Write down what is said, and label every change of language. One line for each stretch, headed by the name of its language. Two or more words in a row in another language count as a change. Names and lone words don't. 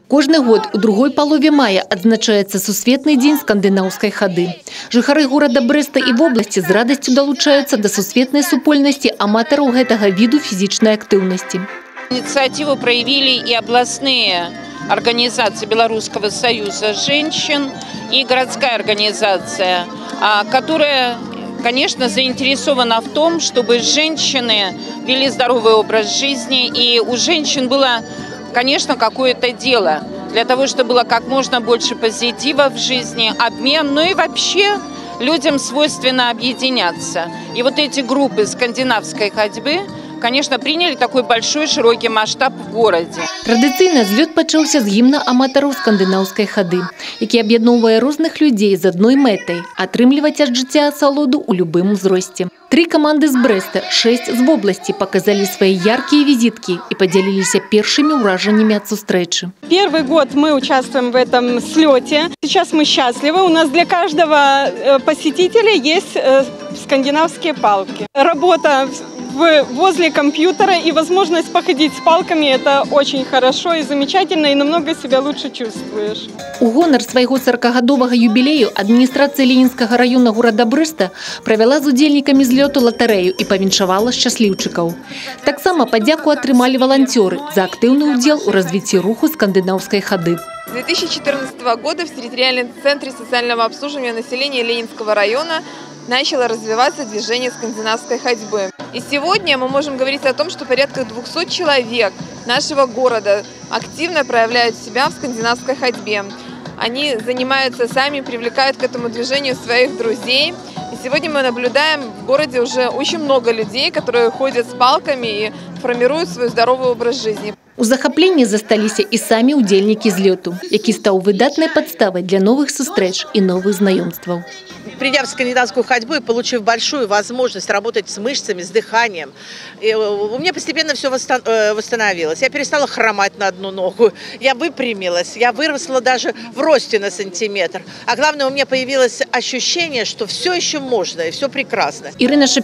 Belarusian: Кожны год у другой палове мая адзначаецца Сусветны дзень скандынаўскай хады. Жыхары горада Брэста і вобласці з радасцю далучаюцца да сусветнай супольнасці аматараў гэтага віду фізічнай актыўнасці.
Russian: Инициативу проявили и областные организации Белорусского союза женщин и городская организация, которая, конечно, заинтересована в том, чтобы женщины вели здоровый образ жизни, и у женщин было, конечно, какое-то дело для того, чтобы было как можно больше позитива в жизни, обмен, ну и вообще людям свойственно объединяться. И вот эти группы скандинавской ходьбы, конечно, приняли такой большой широкий масштаб в городе.
Belarusian: Традыцыйна злёт пачаўся з гімна аматараў скандынаўскай хады, які аб'ядноўвае розных людзей з адной мэтай – атрымліваць ад жыцця асалоду ў любым узросце. 3 каманды з Брэста, 6 з вобласці
Russian: показали свои яркие визитки и поделились первыми ўражаннямі от сустрэчы. Первый год мы участвуем в этом слете. Сейчас мы счастливы. У нас для каждого посетителя есть скандинавские палки. Работа возле компьютера и возможность походить с палками – это очень хорошо и замечательно, и намного себя лучше чувствуешь.
Belarusian: У гонар свайго 40-гадовага юбілею адміністрацыя Ленінскага района города Брэста правяла з удзельнікамі злёту латарэю і павіншавала шчасліўчыкаў. Таксама падзяку атрымалі валанцёры за актыўны ўдзел у развіцці руху скандынаўскай хады.
Russian: С 2014 года в территориальном центре социального обслуживания населения Ленинского района начало развиваться движение скандинавской ходьбы. И сегодня мы можем говорить о том, что порядка 200 человек нашего города активно проявляют себя в скандинавской ходьбе. Они занимаются сами, привлекают к этому движению своих друзей. И сегодня мы наблюдаем в городе уже очень много людей, которые ходят с палками и формируют свой здоровый образ жизни.
Belarusian: У захапленні засталіся і самі удзельнікі злёту, які стаў выдатнай подставой для новых сустрэч и
Russian: новых знакомств. Придя в скандинавскую ходьбу и получив большую возможность работать с мышцами, с дыханием, у меня постепенно все восстановилось. Я перестала хромать на одну ногу, я выпрямилась, я выросла даже в росте на сантиметр. А главное, у меня появилось ощущение, что все еще можно и все прекрасно.